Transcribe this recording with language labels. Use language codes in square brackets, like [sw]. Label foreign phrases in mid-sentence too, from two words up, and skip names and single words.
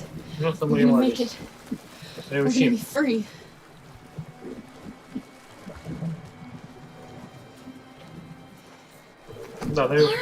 [ro] Nu o să [en] We're [ro] murim, [en] gonna Alice. make it. We're gonna [ro] Reușim. [en] be free. [ro] Da, dar eu...